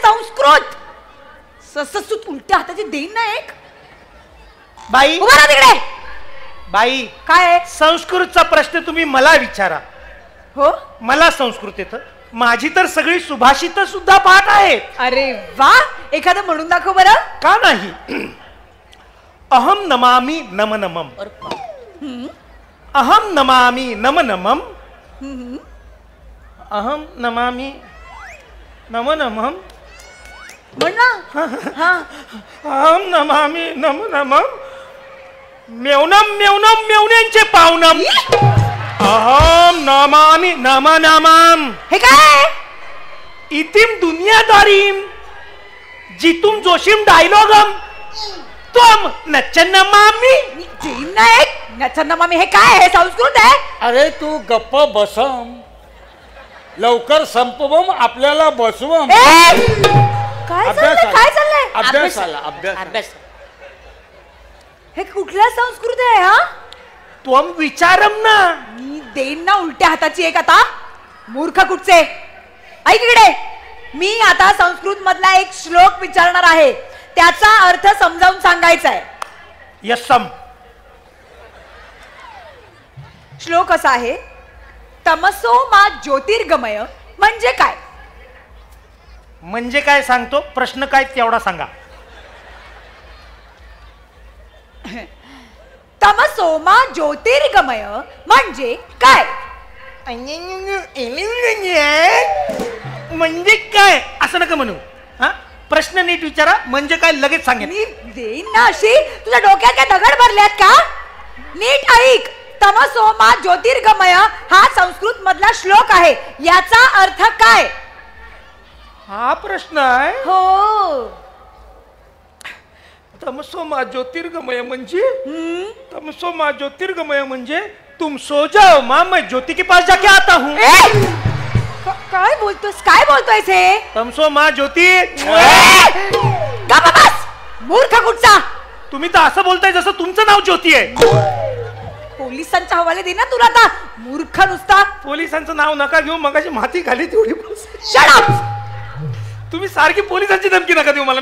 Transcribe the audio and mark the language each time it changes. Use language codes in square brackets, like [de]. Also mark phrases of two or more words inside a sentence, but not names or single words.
[mr] संस्कृत सससूत उलट्या हाताची देईन ना एक. बाई उभा राहा तिकडे. बाई काय आहे? संस्कृतचा प्रश्न तुम्ही मला विचारा. हो मला संस्कृत येतं. माझी तर सगळी सुभाषित सुद्धा पाठ आहेत. अरे वा, एखादं म्हणून दाखव बरं. का नाही. [sa] अहम नमामि नम नमम. अहम नमामि नम नमम. अहम नमामि नम नमम. [mr] म्हण ना. हा [sa] अहम नमामि नम नमम. मेवनम मेवनम मेवण्यांचे पावनम. अहम नमामि नम नमम. [mr] हे काय. [sa] इतिम दुनियादारीम जितुम जोशीम डायलॉगम तुम नचन नमामि. [mr] देईन ना एक नचन मामी. हे काय आहे, संस्कृत आहे. अरे तू गप्प बसम, लवकर संपवम, आपल्याला बसवम. काय चाललंय, काय चाललंय. अभ्यास आला. अभ्यास अभ्यास. हे कुठल्या संस्कृत आहे हा. तुम विचारम ना. मी देईन ना उलट्या हाताची एक आता. मूर्ख कुठचे. ऐक इकडे, मी आता संस्कृत मधला एक श्लोक विचारणार आहे, त्याचा अर्थ समजावून सांगायचा आहे. यस्सम. श्लोक असा आहे, [sa] तमसो मा ज्योतिर्गमय [mr] म्हणजे काय. म्हणजे काय सांगतो, प्रश्न काय तेवढा सांगा. [sa] तमसो मा ज्योतिर्गमय [mr] म्हणजे काय. म्हणजे काय असं नका म्हणू. हा प्रश्न नीट विचारा म्हणजे काय लगेच सांगेन. मी देईन ना अशी. तुझ्या डोक्यात काय दगड भरल्यात का? नीट ऐक. [sa] तमसो मा ज्योतिर्गमय [mr] हा संस्कृत मधला श्लोक आहे. याचा अर्थ काय? हा प्रश्न आहे. हो. [sa] तमसो मा ज्योतिर्गमय [mr] म्हणजे [sa] तमसो मा ज्योतिर्गमय [mr] म्हणजे [hi] तुम सो जाओ माँ मैं ज्योति के पास जाके आता हूँ. [mr] काय बोलतोस? काय बोलतोयस हे? [sa] तमसो मा ज्योति. [mr] गप्प बस मूर्ख कुठचा. तुम्ही तर असं बोलताय जसं तुमचं नाव ज्योती आहे. पोलिसांच्या हवाले दे ना तुला आता. मूर्ख नुसता. पोलिसांचं नाव नका घेऊ. मगाची माती खाली तेवढी बस. [en] Shut up. [mr] तुम्ही सारखी पोलिसांची धमकी नका देऊ मला.